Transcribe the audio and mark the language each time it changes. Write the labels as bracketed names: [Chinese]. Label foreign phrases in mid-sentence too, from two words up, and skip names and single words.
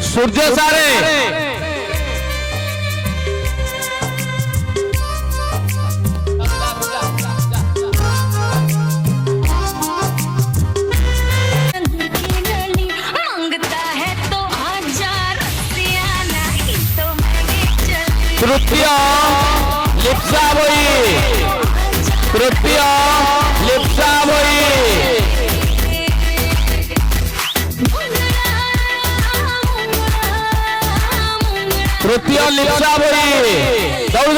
[Odia] ସୂର୍ଯ୍ୟ ସାରେ [Hindi] मांगता है तो आजा रसिया नहीं तो मैं भी चली [Odia] ତୃତୀୟ ଲିପ୍ସା ଭୋଇ ତୃତୀୟ ଲିପ୍ସା ଭୋଇ ତୃତୀୟ ଲିପ୍ସା ଭୋଇ ଦୌଡ଼ି